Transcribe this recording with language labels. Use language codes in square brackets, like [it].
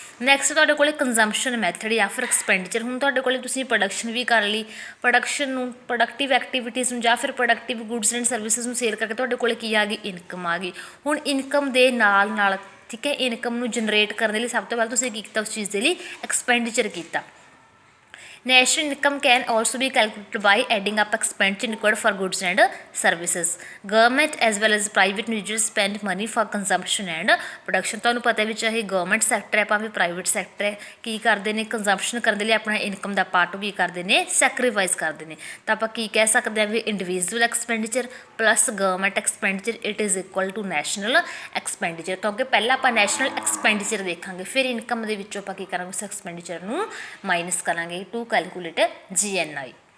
[pa] Next ਤੁਹਾਡੇ ਕੋਲ consumption method ਜਾਂ ਫਿਰ ਐਕਸਪੈਂਡੀਚਰ ਹੁਣ ਤੁਹਾਡੇ ਕੋਲ ਤੁਸੀਂ ਪ੍ਰੋਡਕਸ਼ਨ ਵੀ ਕਰ ਲਈ ਪ੍ਰੋਡਕਸ਼ਨ ਨੂੰ ਪ੍ਰੋਡਕਟਿਵ ਐਕਟੀਵਿਟੀਜ਼ ਨੂੰ ਜਾਂ ਫਿਰ ਪ੍ਰੋਡਕਟਿਵ ਗੁੱਡਸ ਐਂਡ ਸਰਵਿਸਿਜ਼ ਨੂੰ ਸੇਲ ਕਰਕੇ ਤੁਹਾਡੇ ਕੋਲ ਕੀ ਆ ਗਈ ਇਨਕਮ ਆ ਗਈ ਹੁਣ ਇਨਕਮ ਦੇ ਨਾਲ ਠੀਕ ਹੈ ਇਨਕਮ ਨੂੰ ਜਨਰੇਟ ਕਰਨ ਦੇ ਲਈ ਸਭ ਤੋਂ ਪਹਿਲਾਂ ਤੁਸੀਂ ਕੀ ਕੀਤਾ ਉਸ ਚੀਜ਼ ਦੇ ਲਈ ਐਕਸਪੈਂਡੀਚਰ ਕੀਤਾ [en] National income can also be calculated by adding up expenditure incurred for goods and services. Government as well as private individuals spend money for consumption and production. [pa] ਤੁਹਾਨੂੰ ਪਤਾ ਵੀ ਚਾਹੇ ਗਵਰਨਮੈਂਟ ਸੈਕਟਰ ਹੈ ਭਾਵੇਂ ਪ੍ਰਾਈਵੇਟ ਸੈਕਟਰ ਹੈ, ਕੀ ਕਰਦੇ ਨੇ, consumption ਕਰਨ ਦੇ ਲਈ ਆਪਣਾ ਇਨਕਮ ਦਾ ਪਾਰਟ ਕੀ ਕਰਦੇ ਨੇ, ਸੈਕਰੀਫਾਈਸ ਕਰਦੇ ਨੇ। ਤਾਂ ਆਪਾਂ ਕੀ ਕਹਿ ਸਕਦੇ ਹਾਂ ਵੀ individual expenditure plus government expenditure [en] It is equal to national expenditure. [pa] ਕਿਉਂਕਿ ਪਹਿਲਾਂ ਆਪਾਂ ਨੈਸ਼ਨਲ ਐਕਸਪੈਂਡੀਚਰ ਦੇਖਾਂਗੇ, ਫਿਰ ਇਨਕਮ ਦੇ ਵਿੱਚੋਂ ਆਪਾਂ ਕੀ ਕਰਾਂਗੇ, ਉਸ ਐਕਸਪੈਂਡੀਚਰ ਨੂੰ ਮਾਈਨਸ ਕਰਾਂਗੇ [en] To calculate GNI।